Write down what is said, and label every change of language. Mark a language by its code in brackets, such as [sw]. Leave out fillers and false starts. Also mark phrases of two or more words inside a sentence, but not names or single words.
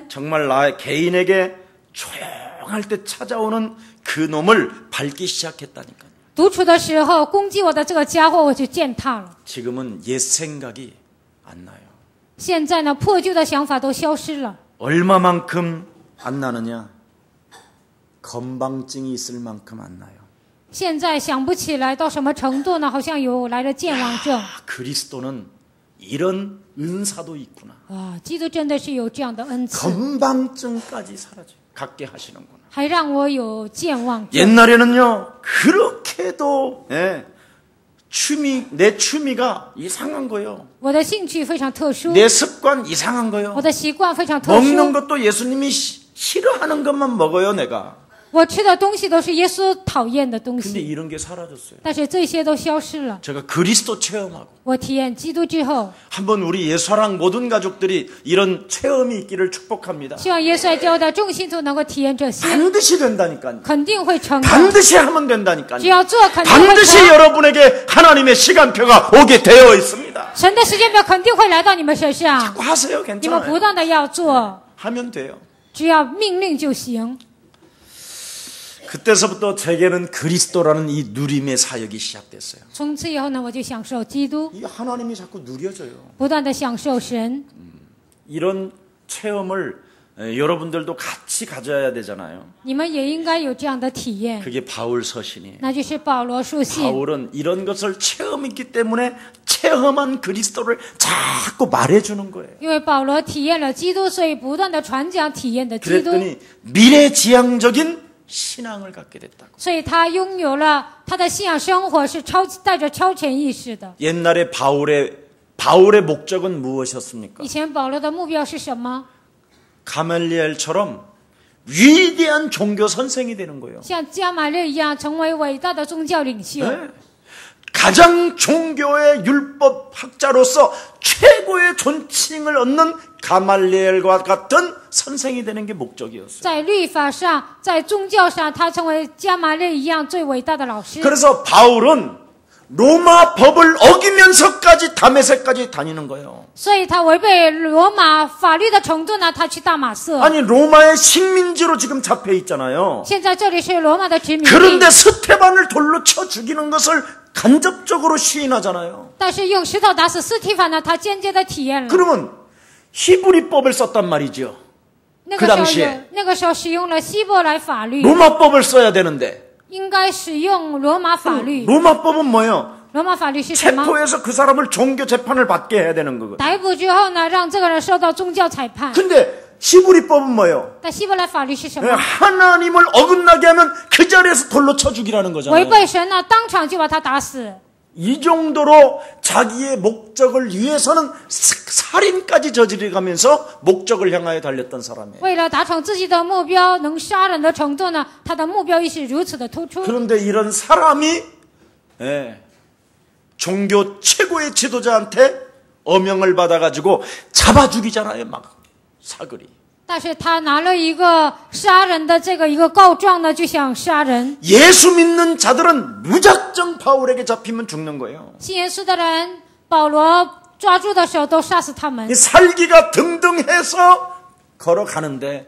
[ko] 정말 나의 개인에게 조용할 때 찾아오는 그 놈을 밟기 시작했다니까요. [zh] 独处的时候攻击我的这个家伙，我就践踏了。 [ko] 지금은 옛 생각이 안 나요. [zh] 现在呢，破旧的想法都消失了。 [ko] 얼마만큼 안 나느냐? 건방증이 있을 만큼 안 나요. [zh] 现在想不起来到什么程度呢？好像有来了健忘症。 [ko] 그리스도는 이런 은사도 있구나. [zh] 啊，基督真的是有这样的恩赐， [ko] 건방증까지 사라져 갖게 하시는구나. [zh] 还让我有健忘症。 [ko] 옛날에는요 그렇게도 내 취미가 이상한 거예요. [zh] 我的兴趣非常特殊， [ko] 내 습관 이상한 거예요. [zh] 我的习惯非常特 [ko] 먹는 [zh] 殊， [ko] 것도 예수님이 싫어하는 것만 먹어요 내가. [zh] 我吃的东西都是耶稣讨厌的东 [ko] 근데 [zh] 西， [ko] 이런 게 사라졌어요. [zh] 但是这些都消失了。 [ko] 제가 그리스도 체험하고 [zh] 我体验基督之后， [ko] 한번 우리 예수랑 모든 가족들이 이런 체험이 있기를 축복합니다. [zh] 希望耶稣爱教的众信徒能够体验这些， [ko] 반드시 된다니까요. [zh] 肯定会成的。 [ko] 반드시 하면 된다니까요. [zh] 只要做，肯定会 [ko] 반드시 [zh] 成。 [ko] 여러분에게 하나님의 시간표가 오게 되어 있습니다. [zh] 神的时间表肯定会来到你们身上， [ko] 자꾸 하세요. [zh] 你们不 [ko] 괜찮아요. [zh] 断的要做， [ko] 하면 돼요. [zh] 只要命令就行。 [ko] 그때서부터 제게는 그리스도라는 이 누림의 사역이 시작됐어요. [zh] 从此以后呢，我就享受基督， [ko] 이 하나님이 자꾸 누려져요. [zh] 不断的享受神。 [ko] 이런 체험을 여러분들도 같이 가져야 되잖아요. [zh] 你们也应该有这样的体验， [ko] 그게 바울 서신이에요. [zh] 那就是保罗书信。 [ko] 바울은 이런 것을 체험했기 때문에 체험한 그리스도를 자꾸 말해주는 거예요. [zh] 因为保罗体验了基督，所以不断的传讲体验的基督， [ko] 그랬더니 미래지향적인 신앙을 갖게 됐다고. [zh] 所以他拥有了他的信仰生活是带着超前意识的。 [ko] 옛날에 바울의 목적은 무엇이었습니까? [zh] 以前保罗的目标是什么？ [ko] 가말리엘처럼 위대한 종교 선생이 되는 거예요. [zh] 像加马列一样，成为伟大的宗教领袖。 [ko] 네. 가장 종교의 율법 학자로서 최고의 존칭을 얻는 가말리엘과 같은 선생이 되는 게 목적이었어요. [zh] 在律法上，在宗教上，他成为加马列一样最伟大的老师。 [ko] 그래서 바울은 로마 법을 어기면서까지 다메섹까지 다니는 거예요. [zh] 所以他违背罗马法律的程度呢，他去大马色。 [ko] 아니 로마의 식민지로 지금 잡혀 있잖아요. [zh] 现在这里是罗马的殖民地， [ko] 그런데 스테반을 돌로 쳐 죽이는 것을 간접적으로 시인하잖아요. [zh] 但是用石头打死斯提凡呢，他间接的体验了。 [ko] 그러면 히브리법을 썼단 말이죠. [zh] 那个时候使用了希伯来法律， [ko] 로마법을 써야 되는데 [zh] 应该使用罗马法律。 [ko] 로마법은 뭐예요? [zh] 罗马法律是什么？ [ko] 체포해서 그 사람을 종교 재판을 받게 해야 되는 거거든요. [zh] 逮捕之后呢，让这个人受到宗教裁判。 [ko] 근데 히브리법은 뭐예요? [zh] 但希伯来法律是什么？ [ko] 하나님을 어긋나게 하면 그 자리에서 돌로 쳐 죽이라는 [zh] 违 [ko] 거잖아요. [zh] 背神呢，当场就把他打死。 [ko] 이 정도로 자기의 목적을 위해서는 살인까지 저지르면서 목적을 향하여 달렸던 사람이에요. [zh] 为了达成自己的目标，能杀人的程度呢，他的目标意识如此的突出。 [ko] 그런데 이런 사람이 종교 최고의 지도자한테 어명을 받아가지고 잡아 죽이잖아요. 막 사거리. [zh] 但是他拿了一个杀人的一个告状呢，就想杀人。 [ko] 예수 믿는 자들은 무작정 바울에게 잡히면 죽는 거예요. [zh] 信耶稣的人，保罗抓住的时候都杀死他们。 [ko] 살기가 등등해서 걸어가는데